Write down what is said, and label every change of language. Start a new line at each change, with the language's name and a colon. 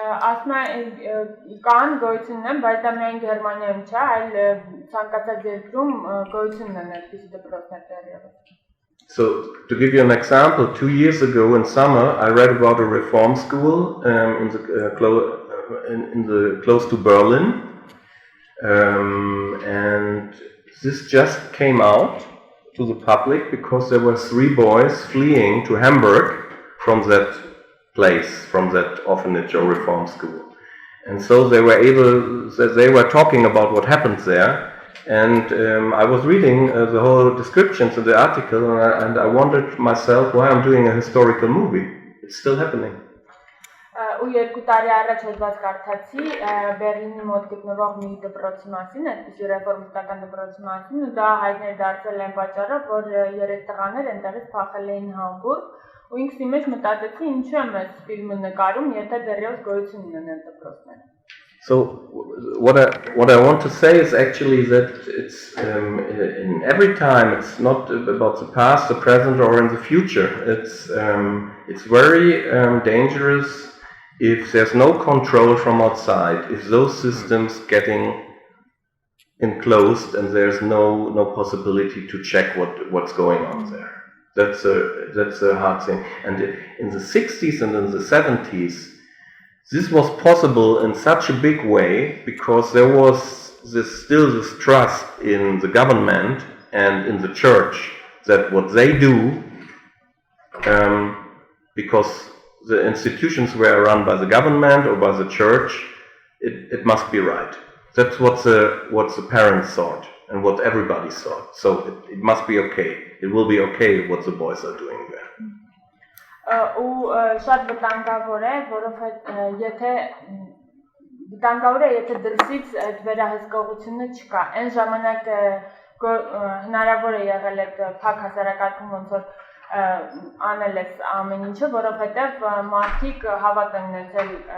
Armenian: ասում կան գոյություն են, բայց դա միայն Գերմանիայում չէ, այլ ցանկացած երկրում գոյություն են այդպիսի դպրոցներ դեռևս։
English: So to give you an example, 2 years ago in summer, I read about a reform school in the close to Berlin, and this just came out to the public because there were 3 boys fleeing to Hamburg from that place, from that orphanage or reform school, and so they were talking about what happened there. And I was reading the whole descriptions in the article, and I wondered myself why I'm doing a historical movie. It's still happening.
Armenian: Ու 2 տարի առաջ հոդված կարդացի Բերլինի մոտ գտնվող մի դպրոցի մասին, այդպիսի ռեֆորմիստական դպրոցի մասին, ու դա հայտներ դարձել են պատճառով, որ 3 տղաներ այնտեղից փախել էին Համբուրգ, ու ինքս իմ մեջ մտածեցի, ինչու եմ այս ֆիլմը նկարում, եթե դեռևս գոյություն ունեն դպրոցները։
English: So what I want to say is actually that it's in every time it's not about the past, the present, or in the future. It's very dangerous if there's no control from outside, if those systems getting enclosed and there's no possibility to check what's going on there. That's a hard thing. And in the 60s and in the 70s, this was possible in such a big way because there was still this trust in the government and in the church that what they do, because the institutions were run by the government or by the church, it must be right. That's what the parents thought and what everybody thought. So it must be okay. It will be okay what the boys are doing there.
Armenian: Ու շատ վտանգավոր է, որովհետեւ եթե դրսից այդ վերահսկողությունը չկա, այն ժամանակ հնարավոր է եղել այդ փակ հասարակայքում ոնց որ անել է ամեն ինչը, որովհետեւ մարդիկ հավատ են ունեցել